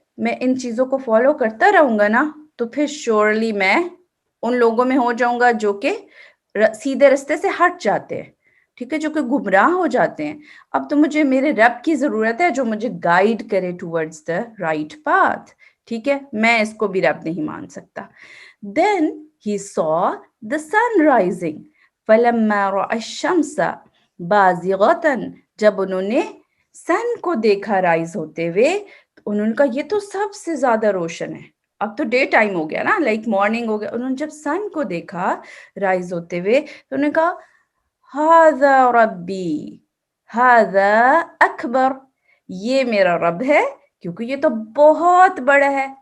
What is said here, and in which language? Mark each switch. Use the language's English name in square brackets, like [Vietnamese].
[Urdu] میں ان چیزوں کو فالو کرتا رہوں گا نا تو پھر شیورلی میں ان لوگوں میں ہو جاؤں گا جو کہ سیدھے رستے سے ہٹ جاتے ہیں, ٹھیک ہے, جو کہ گمراہ ہو جاتے ہیں. اب تو مجھے میرے رب کی ضرورت ہے جو مجھے گائیڈ کرے [English] towards the right path, [Urdu] ٹھیک ہے, میں اس کو بھی رب نہیں مان سکتا. [English] Then he saw the sun rising. [Arabic] فَلَمَّا رَأَى الشَّمْسَ بَازِغَةً, [Urdu] جب انہوں نے سن کو دیکھا رائز ہوتے ہوئے تو انہوں نے کہا یہ تو سب سے زیادہ روشن ہے. اب تو ڈے ٹائم ہو گیا نا, لائک مارننگ ہو گیا. انہوں نے جب سن کو دیکھا رائز ہوتے ہوئے تو انہوں نے کہا [Arabic] هَذَا رَبِّي هَذَا أَكْبَرُ, [Urdu] یہ میرا رب ہے کیونکہ یہ تو بہت بڑا ہے.